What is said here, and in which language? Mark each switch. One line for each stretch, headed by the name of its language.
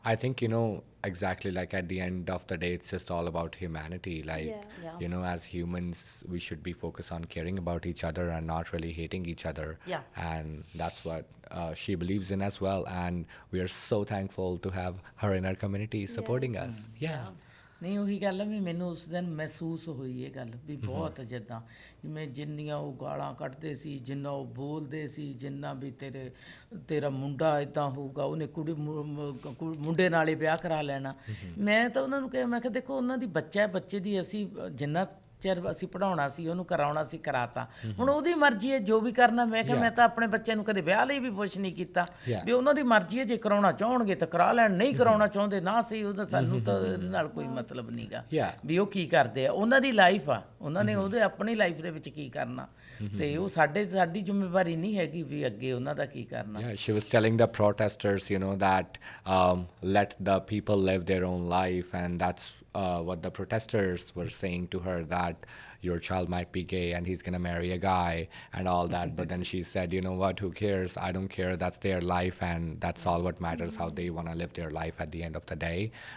English: I think, exactly, like at the end of the day, it's just all about humanity. Like, Yeah. as humans, we should be focused on caring about each other and not really hating each other. Yeah. And that's what she believes in as well. And we are so thankful to have her in our community supporting us. Yeah.
Punjabi: ਨਹੀਂ ਉਹੀ ਗੱਲ ਆ ਵੀ ਮੈਨੂੰ ਉਸ ਦਿਨ ਮਹਿਸੂਸ ਹੋਈ ਇਹ ਗੱਲ ਵੀ ਬਹੁਤ ਜਿੱਦਾਂ ਜਿਵੇਂ ਜਿੰਨੀਆਂ ਉਹ ਗਾਲਾਂ ਕੱਢਦੇ ਸੀ, ਜਿੰਨਾ ਉਹ ਬੋਲਦੇ ਸੀ, ਜਿੰਨਾ ਵੀ ਤੇਰਾ ਮੁੰਡਾ ਇੱਦਾਂ ਹੋਊਗਾ, ਉਹਨੇ ਮੁੰਡੇ ਨਾਲ ਹੀ ਵਿਆਹ ਕਰਾ ਲੈਣਾ। ਮੈਂ ਤਾਂ ਉਹਨਾਂ ਨੂੰ ਕਿਹਾ, ਮੈਂ ਕਿਹਾ ਦੇਖੋ ਉਹਨਾਂ ਦੀ ਬੱਚਾ, ਬੱਚੇ ਦੀ ਅਸੀਂ ਜਿੰਨਾ ਚਿਰ ਅਸੀਂ ਪੜ੍ਹਾਉਣਾ ਸੀ, ਉਹਨੂੰ ਕਰਾਉਣਾ ਸੀ, ਕਰਾਤਾ। ਹੁਣ ਉਹਦੀ ਮਰਜ਼ੀ ਹੈ ਜੋ ਵੀ ਕਰਨਾ। ਮੈਂ ਕਿਹਾ ਮੈਂ ਤਾਂ ਆਪਣੇ ਬੱਚਿਆਂ ਨੂੰ ਕਦੇ ਵਿਆਹ ਲਈ ਵੀ ਪੁੱਛ ਨਹੀਂ ਕੀਤਾ, ਵੀ ਉਹਨਾਂ ਦੀ ਮਰਜ਼ੀ ਹੈ, ਜੇ ਕਰਾਉਣਾ ਚਾਹਣਗੇ ਤਾਂ ਕਰਾ ਲੈਣ, ਨਹੀਂ ਕਰਾਉਣਾ ਚਾਹੁੰਦੇ ਨਾ ਸਹੀ, ਉਹਦਾ ਸਾਨੂੰ ਤਾਂ ਇਹਦੇ ਨਾਲ ਕੋਈ ਮਤਲਬ ਨਹੀਂਗਾ ਵੀ ਉਹ ਕੀ ਕਰਦੇ ਆ। ਉਹਨਾਂ ਦੀ ਲਾਈਫ ਆ, ਉਹਨਾਂ ਨੇ ਉਹਦੇ ਆਪਣੀ ਲਾਈਫ ਦੇ ਵਿੱਚ ਕੀ ਕਰਨਾ, ਤੇ ਉਹ ਸਾਡੀ ਜ਼ਿੰਮੇਵਾਰੀ ਨਹੀਂ ਹੈਗੀ ਵੀ ਅੱਗੇ ਉਹਨਾਂ ਦਾ ਕੀ ਕਰਨਾ।
English: Yeah, she was telling the protesters, that let the people live their own life, and that's what the protesters were saying to her, that your child might be gay and he's going to marry a guy and all that. But then she said, you know what, who cares? I don't care. That's their life, and that's all what matters, how they want to live their life at the end of the day.